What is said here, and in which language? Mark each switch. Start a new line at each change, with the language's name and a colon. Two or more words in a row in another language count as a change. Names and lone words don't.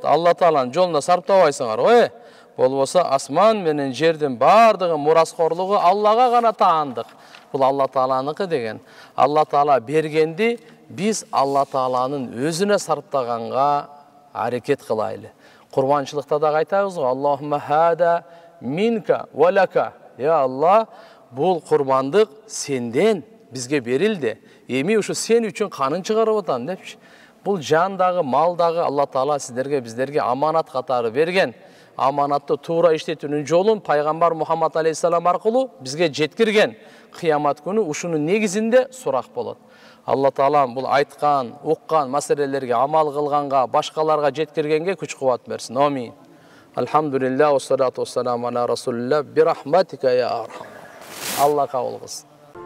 Kyrgyz: Алла Тааланын жолуна сарптабайсыңар го. Болбосо асман менен жердин бардыгы мураскорлугу Аллага гана таандык. Бул Алла Тааланыкы деген. Алла Таала бергенди биз Алла Тааланын өзүнө сарптаганга аракет кылайлы. Курбанчылыкта да айтабыз го:
Arabic: "اللهم هذا منك ولك."
Kyrgyz: Я Алла, бул курбандык сенден бизге берилди. Эми ушу сен үчүн канын чыгарып атам депчи. Бул жандагы, малдагы Алла Таала сиздерге, биздерге аманат катары берген. Аманатты туура иштетүүнүн жолун пайгамбар Мухаммад алейхиссалам аркылуу бизге жеткирген. Кыямат күнү ушунун негизинде сурак болот. Алла Таала бул айткан, уккан маселелерге амал кылганга, башкаларга жеткиргенге күч кубат берсин.
Arabic: آمين. الحمد لله والصلاة والسلام على رسول الله برحمتك يا أرحم.
Kyrgyz: Алла кабыл кылсын.